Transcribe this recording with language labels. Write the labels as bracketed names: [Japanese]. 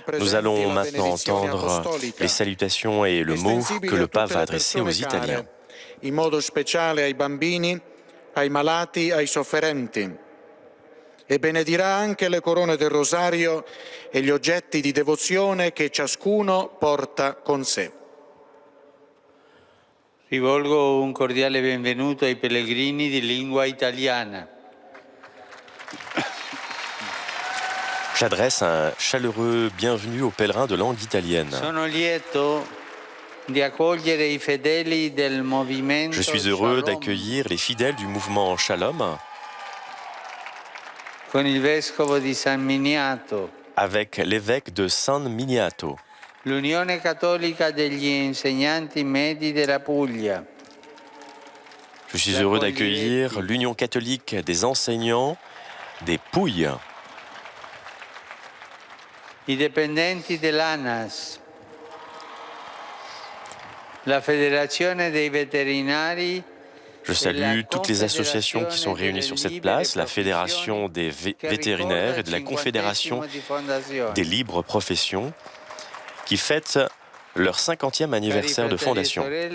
[French] Nous allons maintenant entendre les salutations et le mot que le pape va adresser aux Italiens. [Italian] In modo speciale ai bambini, ai malati, ai sofferenti. E benedirà anche le corone del rosario e gli oggetti di devozione che ciascuno porta con sé. Rivolgo un cordiale benvenuto ai pellegrini di lingua italiana. [French] J'adresse un chaleureux bienvenue aux pèlerins de langue italienne. [Italian] Sono lieto di accogliere i fedeli del movimento. [French] Je suis heureux d'accueillir les fidèles du mouvement Shalom [Italian] Con il vescovo di San Miniato, [French] avec l'évêque de San Miniato, [Italian] l'Unione Cattolica degli Insegnanti Medi della Puglia, [French] Je suis heureux d'accueillir l'Union catholique des enseignants des Pouilles, [Italian] i dipendenti dell'ANAS, la Federazione dei Veterinari. [French] Je salue toutes les associations qui sont réunies sur cette place, la Fédération des vétérinaires et de la Confédération des libres professions, qui fêtent leur 50e anniversaire de fondation.